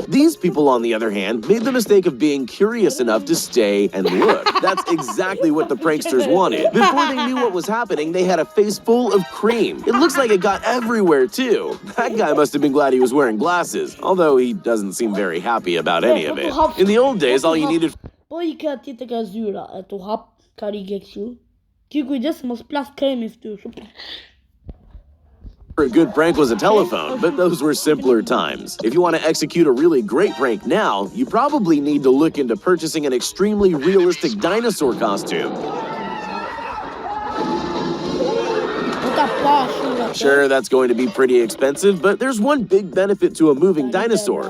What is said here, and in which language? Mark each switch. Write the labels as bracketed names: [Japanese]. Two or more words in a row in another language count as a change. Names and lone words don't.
[English] These people, on the other hand, made the mistake of being curious enough to stay and look. That's exactly what the pranksters wanted. Before they knew what was happening, they had a face full of cream. It looks like it got everywhere, too. That guy must have been glad he was wearing glasses, although he doesn't seem very happy about any of it. In the old days, all you needed... [Albanian] Po I ka tjetë ka zyra, e tu hap karige kështu. Ki kujdes mos plas kremi fytyrë. [English] A good prank was a telephone, but those were simpler times. If you want to execute a really great prank now, you probably need to look into purchasing an extremely realistic dinosaur costume. Sure, that's going to be pretty expensive, but there's one big benefit to a moving dinosaur.